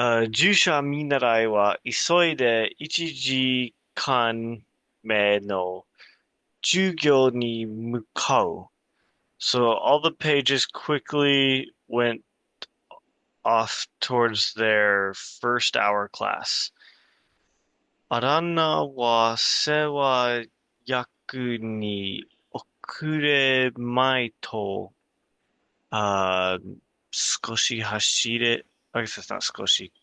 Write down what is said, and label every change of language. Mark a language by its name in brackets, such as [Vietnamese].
[Japanese] 従者見習いは急いで1時間目の授業に向かう. [English] So all the pages quickly went off towards their first hour class. [Japanese] アランナは世話役に遅れまいと、あー、少し走れ、 [English] I guess that's not [Japanese] 少し、